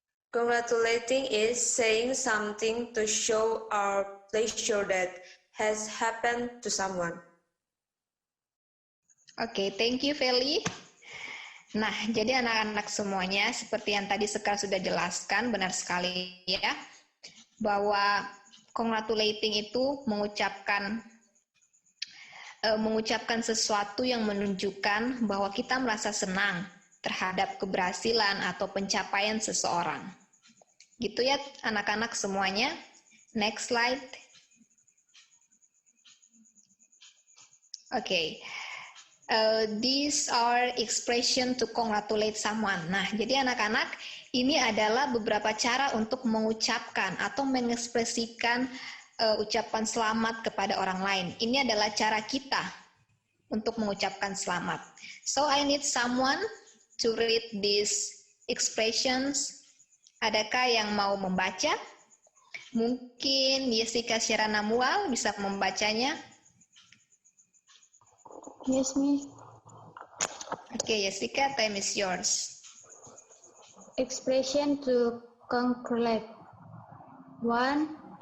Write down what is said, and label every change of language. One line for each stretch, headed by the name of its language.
English: Congratulating is saying something to show our pleasure that has happened to someone. Okay, thank you, Feli.
Indonesian: Nah, jadi anak-anak semuanya, seperti yang tadi Sekar sudah jelaskan, benar sekali ya, bahwa congratulating itu mengucapkan sesuatu yang menunjukkan bahwa kita merasa senang terhadap keberhasilan atau pencapaian seseorang. Gitu ya anak-anak semuanya.
English: Next slide. Okay. These are expression to congratulate someone.
Indonesian: Nah, jadi anak-anak, ini adalah beberapa cara untuk mengucapkan atau mengekspresikan ucapan selamat kepada orang lain. Ini adalah cara kita untuk mengucapkan selamat.
English: So I need someone to read these expressions.
Indonesian: Adakah yang mau membaca? Mungkin Jessica Syarana Mual bisa membacanya.
English: Yes, Miss. Okay, Jessica, time is yours. Expression to congratulate. 1.